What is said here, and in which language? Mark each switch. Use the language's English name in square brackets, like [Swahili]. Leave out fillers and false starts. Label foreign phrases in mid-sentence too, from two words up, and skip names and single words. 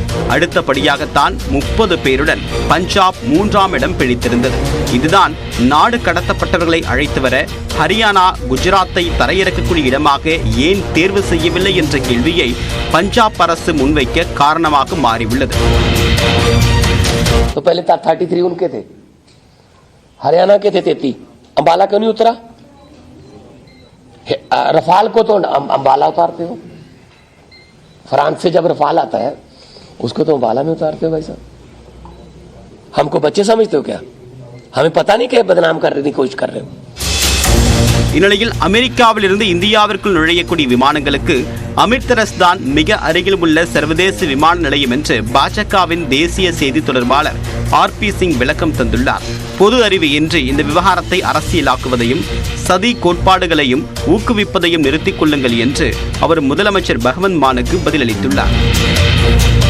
[Tamil] அடுத்தபடியாகத்தான் 30 பேருடன் பஞ்சாப் 3ஆம் இடம் பிடித்திருந்தது. இதுதான் நாடு கடத்தப்பட்டவர்களை அழைத்து வர ஹரியானா, குஜராத்தை தரையிறக்கக்கூடிய இடமாக ஏன் தேர்வு செய்யவில்லை என்ற கேள்வியை பஞ்சாப் அரசு முன்வைக்க காரணமாக மாறியுள்ளது. [Hindi] तो पहले 33 उनके थे, हरियाणा के थे 33, अंबाला क्यों नहीं उतरा? रफाल को तो अंबाला उतारते हो, फ्रांस से जब रफाल आता है उसको तो अंबाला में उतारते हो भाई साहब। हमको बच्चे समझते हो क्या? हमें पता नहीं क्या बदनाम करने की कोशिश कर रहे हो. [Tamil] இந்நிலையில் அமெரிக்காவில் இருந்து இந்தியாவிற்குள் நுழையக்கூடிய விமானங்களுக்கு அமிர்தசரஸ் தான் மிக அருகில் உள்ள சர்வதேச விமான நிலையம் என்று பாஜகவின் தேசிய செய்தி தொடர்பாளர் RP சிங் விளக்கம் தந்துள்ளார். பொது அறிவு இன்றி இந்த விவகாரத்தை அரசியலாக்குவதையும் சதி கோட்பாடுகளையும் ஊக்குவிப்பதையும் நிறுத்திக் கொள்ளுங்கள் என்று அவர் முதலமைச்சர் பகவந்த் மானுக்கு பதிலளித்துள்ளார்.